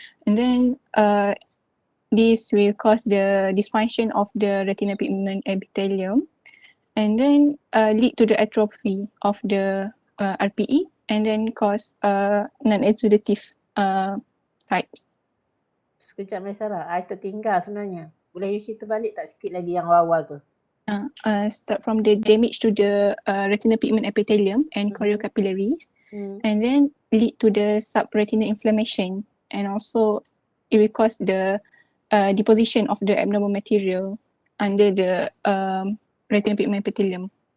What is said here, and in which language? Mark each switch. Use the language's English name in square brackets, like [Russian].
[English] And then this will cause the dysfunction of the retinal pigment epithelium, and then lead to the atrophy of the RPE, and then cause non-exudative types. [Malay] Sekejap Sarah, I tertinggal sebenarnya. Boleh you cerita balik tak sikit lagi yang awal tu? [English] Start from the damage to the retinal pigment epithelium and choriocapillaries, and then lead to the subretinal inflammation, and also it will cause the deposition of the abnormal material under the retinal pigment epithelium.